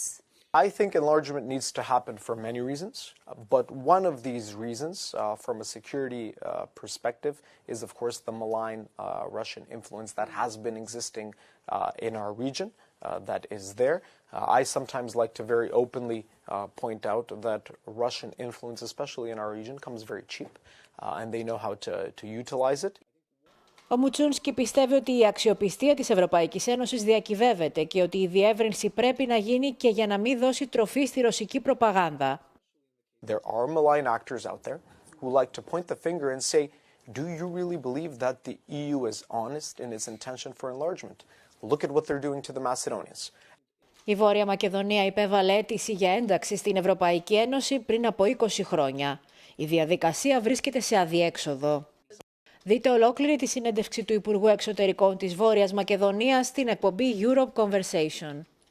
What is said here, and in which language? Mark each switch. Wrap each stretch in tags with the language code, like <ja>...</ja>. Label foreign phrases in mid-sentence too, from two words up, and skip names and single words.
<en>I think enlargement needs to happen for many reasons, but one of these reasons, from a security perspective, is of course the malign Russian influence that has been existing in our region, that is there. I sometimes like to very openly point out that Russian influence, especially in our region, comes very cheap, and they know how to utilize it.</en> <el>Ο Μουτσούνσκι πιστεύει ότι η αξιοπιστία της Ευρωπαϊκής Ένωσης διακυβεύεται και ότι η διεύρυνση πρέπει να γίνει και για να μην δώσει τροφή στη ρωσική προπαγάνδα.</el> <en>There are malign actors out there who like to point the finger and say, do you really believe that the EU is honest in its intention for enlargement? Look at what they're doing to the Macedonians.</en> <el>Η Βόρεια Μακεδονία υπέβαλε αίτηση για ένταξη στην Ευρωπαϊκή Ένωση πριν από 20 χρόνια. Η διαδικασία βρίσκεται σε αδιέξοδο. Δείτε ολόκληρη τη συνέντευξη του Υπουργού Εξωτερικών της Βόρειας Μακεδονίας στην εκπομπή Europe Conversation.</el>